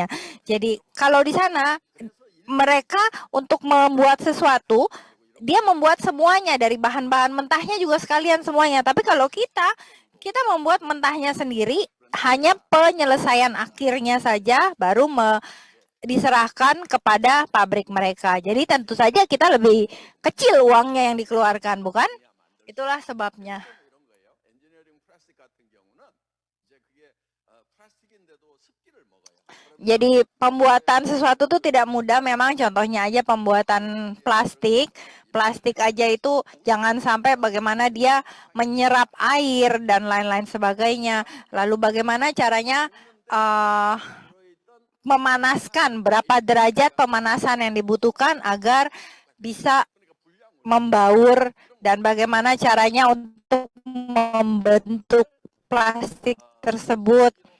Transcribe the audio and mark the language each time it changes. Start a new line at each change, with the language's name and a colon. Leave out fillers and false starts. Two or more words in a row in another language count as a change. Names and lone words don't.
Indonesian: Jadi kalau di sana, mereka untuk membuat sesuatu, dia membuat semuanya dari bahan-bahan mentahnya juga sekalian semuanya. Tapi kalau kita membuat mentahnya sendiri, hanya penyelesaian akhirnya saja baru diserahkan kepada pabrik mereka. Jadi tentu saja kita lebih kecil uangnya yang dikeluarkan, bukan? Itulah sebabnya.
Korean: 이런 거예요. 엔지니어링 플라스틱 같은 경우는 이제 그게 플라스틱인데도 습기를 먹어요.
Indonesian: Jadi pembuatan sesuatu itu tidak mudah memang. Contohnya aja pembuatan plastik. Plastik aja itu jangan sampai bagaimana dia menyerap air dan lain-lain sebagainya. Lalu bagaimana caranya memanaskan, berapa derajat pemanasan yang dibutuhkan agar bisa membaur, dan bagaimana caranya untuk membentuk plastik tersebut.